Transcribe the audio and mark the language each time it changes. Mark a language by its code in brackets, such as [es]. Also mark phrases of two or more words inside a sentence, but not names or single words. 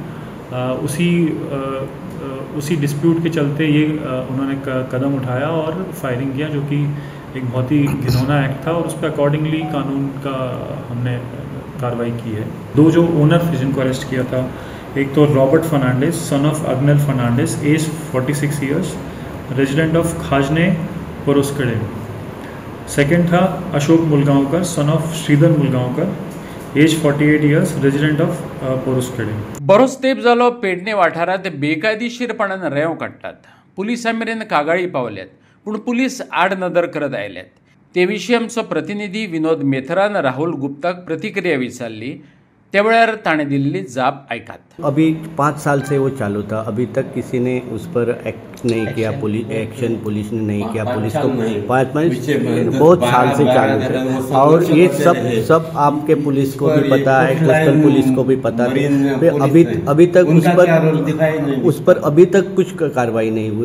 [hi] उसी डिस्प्यूट के चलते ये उन्होंने कदम उठाया और फायरिंग किया, जो कि एक बहुत ही घिनौना एक्ट था और उस पर अकॉर्डिंगली कानून का हमने कार्रवाई की है। 2 जो ओनर थे जिनको अरेस्ट किया था, एक तो रॉबर्ट फर्नांडिस [en] son of [hi] अग्नेल फर्नांडिस [en] age 46 years resident of [hi] खाजने पोरुस्कडे। [en] second था अशोक मुलगांवकर son of श्रीधर मुलगांवकर age 48 years resident of पोरुस्कडे। [kok] बरोच तेंप जालो पेडणे वाठारांत बेकायदेशीरपणान रेंव काडटात। पुलिसां मेरेन कागाळी पावल्यात, पूण पुलीस आड नदर करत आयल्यात। ते विशीं आमचो प्रतिनिधी विनोद मेथरान राहुल गुप्ताक प्रतिक्रिया विचारली, त्या वेळार ताणें दिल्ली जाप ऐकात। [hi] अभी 5 साल से वो चालू था, अभी तक किसी ने उस पर एक्ट नहीं किया, एक्शन पुलिस ने नहीं किया। पुलिस को 5 महीने बहुत साल से चालू था और ये सब आपके पुलिस को भी पता है, कोस्टल पुलिस को भी पता है। अभी तक उस पर अभी तक कुछ कार्रवाई नहीं हुई।